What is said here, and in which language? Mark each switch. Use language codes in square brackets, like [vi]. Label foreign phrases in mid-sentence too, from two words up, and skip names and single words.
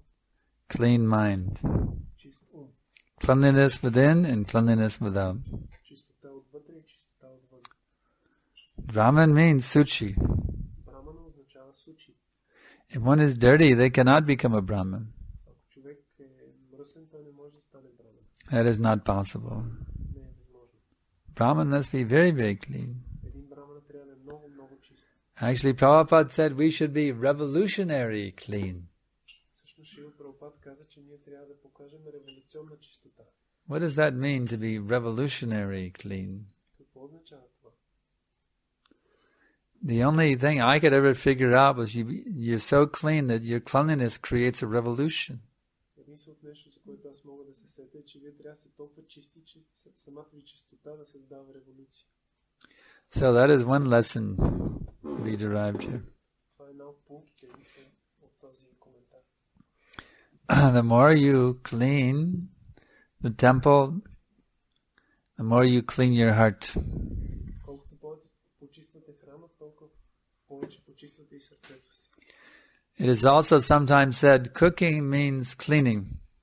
[en] clean mind. [bg] чист ум. [en] Cleanliness within and cleanliness without. [bg] Чистота отвътре и чистота отвън. [en] Brahman means suchi. [bg] Брамана означава сучи. [en] If one is dirty, they cannot become a Brahman. [bg] Ако човек е мръсен, той не може да стане браман. [en] That is not possible. [bg] Не е възможно. [en] Brahman must be very, very clean. [bg] Един браман трябва да е много, много чист. [en] Actually, Prabhupada said we should be revolutionary clean. [bg] Всъщност Шрила Прабхупад каза, че ние трябва да покажем революционна чистота. [en] What does that mean to be revolutionary clean? [bg] Какво означава това? [en] The only thing I could ever figure out was you're so clean that your cleanliness creates a revolution. [bg] Единственото нещо, за което аз мога да се сетя, е, че вие трябва да се толкова чисти, че самата ви чистота да създава революция. [en] So that is one lesson we derived here. The more you clean the temple, the more you clean your heart. It is also sometimes said cooking means cleaning.